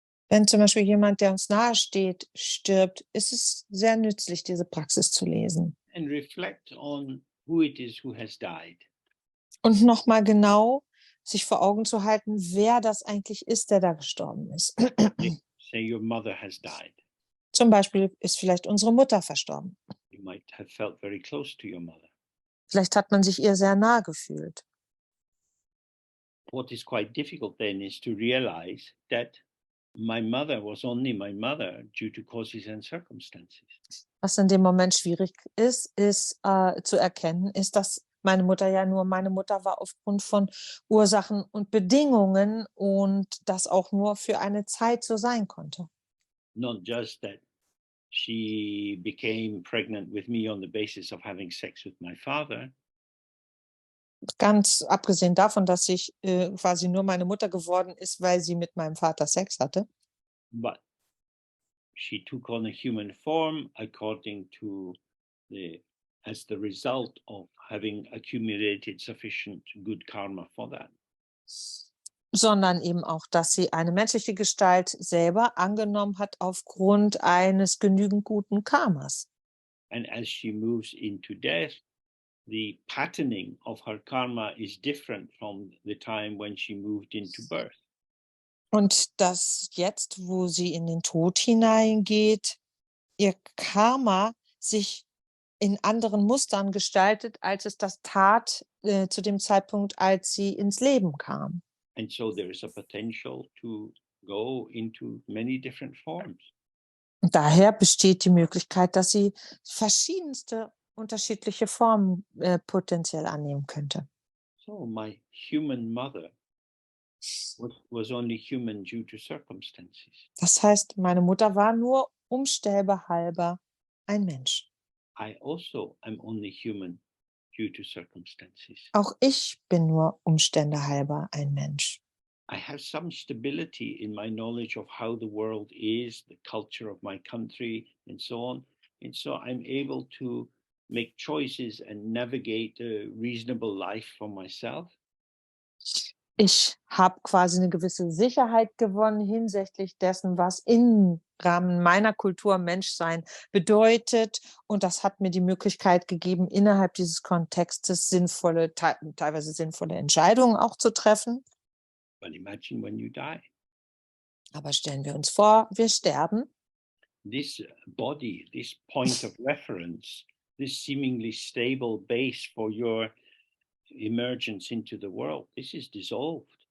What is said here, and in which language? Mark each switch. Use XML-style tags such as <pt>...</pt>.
<de>Wenn zum Beispiel jemand, der uns nahe steht, stirbt, ist es sehr nützlich, diese Praxis zu lesen.</de> <en>And reflect on who it is who has died.</en> <de>Und nochmal genau sich vor Augen zu halten, wer das eigentlich ist, der da gestorben ist.</de> <en>Say your mother has died.</en> <de>Zum Beispiel ist vielleicht unsere Mutter verstorben.</de> <en>You might have felt very close to your mother.</en> <de>Vielleicht hat man sich ihr sehr nahe gefühlt.</de> <en>What is quite difficult then is to realize that my mother was only my mother due to causes and circumstances.</en> <de>Was in dem Moment schwierig ist zu erkennen, ist, dass meine Mutter ja nur meine Mutter war aufgrund von Ursachen und Bedingungen und das auch nur für eine Zeit so sein konnte.</de> <en>Not just that she became pregnant with me on the basis of having sex with my father.</en> <de>Ganz abgesehen davon, dass ich quasi nur meine Mutter geworden ist, weil sie mit meinem Vater Sex hatte.</de> <en>But she took on a human form according to as the result of having accumulated sufficient good karma for that.</en> <de>Sondern eben auch, dass sie eine menschliche Gestalt selber angenommen hat aufgrund eines genügend guten Karmas.</de> <en>And as she moves into death, the patterning of her karma is different from the time when she moved into birth.</en> <de>Und dass jetzt, wo sie in den Tod hineingeht, ihr Karma sich in anderen Mustern gestaltet, als es das tat zu dem Zeitpunkt, als sie ins Leben kam.</de> <en>And so there is a potential to go into many different forms.</en> <de>Und daher besteht die Möglichkeit, dass sie verschiedenste unterschiedliche Formen potenziell annehmen könnte.</de> <en>So my human mother was only human due to circumstances.</en> <de>Das heißt, meine Mutter war nur Umstände halber ein Mensch.</de> <en>I also am only human due to circumstances.</en> <de>Auch ich bin nur Umstände halber ein Mensch.</de> <en>I have some stability in my knowledge of how the world is, the culture of my country, and so on. And so I'm able to make choices and navigate a reasonable life for myself.</en> <de>Ich habe quasi eine gewisse Sicherheit gewonnen hinsichtlich dessen, was im Rahmen meiner Kultur Menschsein bedeutet. Und das hat mir die Möglichkeit gegeben, innerhalb dieses Kontextes sinnvolle, teilweise sinnvolle Entscheidungen auch zu treffen.</de> <en>But imagine when you die.</en> <de>Aber stellen wir uns vor, wir sterben.</de> <en>This body, this point of reference, this seemingly stable base for your emergence into the world, this is dissolved.</en>